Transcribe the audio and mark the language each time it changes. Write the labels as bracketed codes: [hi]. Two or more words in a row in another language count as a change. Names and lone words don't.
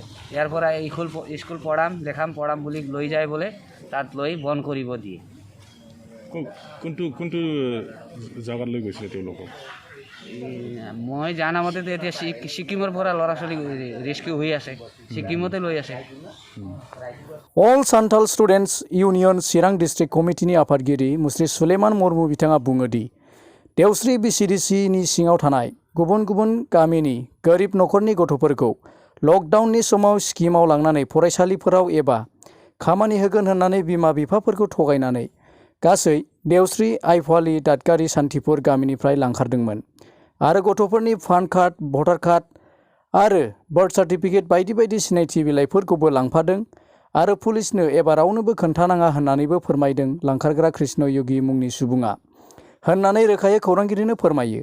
[as] ইয়াৰ পৰা স্কুল পঢ়াম বুলি লৈ যায় বোলে, তাত লৈ বন্ধ কৰিব দিয়ে। কোনটো জাগাত লৈ গৈছিলে তেওঁলোকক? মই জানামতেতো এতিয়া ছিকিমৰ পৰা ল'ৰা ছোৱালী ৰেস্কিউ হৈ আছে, ছিকিমতে লৈ আছে। [brx] अल सान्थाल स्टुडेन्ट्स इउनियन चिरां डिस्ट्रिक्ट कमिटिनि आफादगिरि मुस्रि सुलेमान मुर्मु बिथाङा बुङो दि देवस्रि बिसिडिसिनि सिङाव थानाय गुबुन गुबुन गामिनि गोरिब नखरनि गथ'फोरखौ लकडाउननि समाव स्किमाव लांनानै फरायसालिफोराव एबा खामानि होगोन होननानै बिमा बिफाफोरखौ थगायनानै गासै देवस्रि आइफवालि दादगारि सान्थिपुर गामिनिफ्राय लांखारदोंमोन आरो गथ'फोरनि [en] PAN card, voter card [brx] आरो [en] birth certificate [brx] बायदि बायदि सिनायथि बिलाइफोरखौबो लांफादों आरो पुलिसनो एबा रावनोबो खोन्थानाङा होननानैबो फोरमायदों लांखारग्रा कृष्ण योगी मुंनि सुबुङा होननानै रोखायै खौरांगिरिनो फोरमायो।